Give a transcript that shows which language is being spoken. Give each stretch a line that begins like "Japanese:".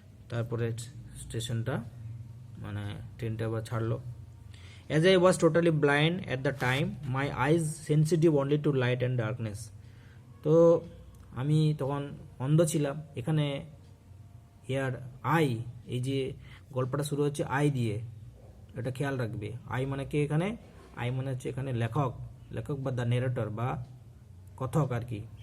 Bangla: তারপরে স্টেশনটা মানে ট্রেনটা আবার ছাড়লো।
English: As I was totally blind at the time, my eyes sensitive only to light and darkness.
Bangla: তো আমি তখন অন্ধ ছিলাম। এখানে হেয়ার আই, এই যে গল্পটা শুরু হচ্ছে আই দিয়ে, এটা খেয়াল রাখবে। আই মানে কে এখানে? আই মানে হচ্ছে এখানে লেখক বা দ্য নেরেটর বা কথক আর কি।